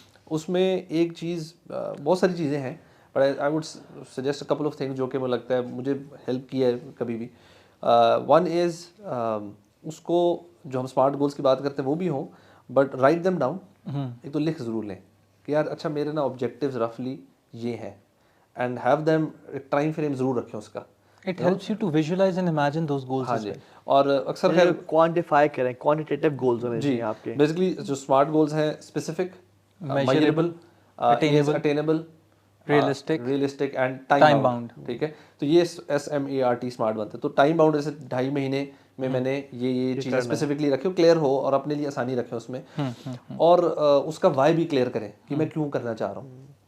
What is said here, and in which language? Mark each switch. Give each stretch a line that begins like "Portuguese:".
Urdu: اس میں ایک چیز, بہت ساری چیزیں ہیں,
English: but I would suggest couple of things
Urdu: جو کہ مجھے لگتا ہے مجھے ہیلپ کیا ہے کبھی بھی.
English: one is
Urdu: اس کو جو ہم اسمارٹ گولس کی بات کرتے ہیں وہ بھی ہوں,
English: But write them down.
Urdu: ایک تو لکھ ضرور لیں کہ یار اچھا میرے نا آبجیکٹیوز رفلی یہ ہیں,
English: and have them
Urdu: ایک ٹائم فریم ضرور رکھیں اس کا.
English: It helps you to visualize and imagine those goals
Urdu: ہاں
English: as
Urdu: جی,
English: well.
Urdu: اور اکثر خیر کوانٹیفائی کریں, کوانٹیٹیو گولز ہونے چاہیے آپ کے.
English: Basically جو smart goals ہیں specific, measurable, attainable, realistic and time bound.
Urdu: ٹھیک ہے, تو یہ SMART اسمارٹ بنتے ہیں. تو ٹائم باؤنڈ جیسے 2.5 مہینے میں میں نے یہ چیزیں اسپیسیفکلی رکھی, کلیئر ہو اور اپنے لیے آسانی رکھیں اس میں, اور اس کا وائی بھی کلیئر کریں کہ میں کیوں کرنا چاہ رہا ہوں.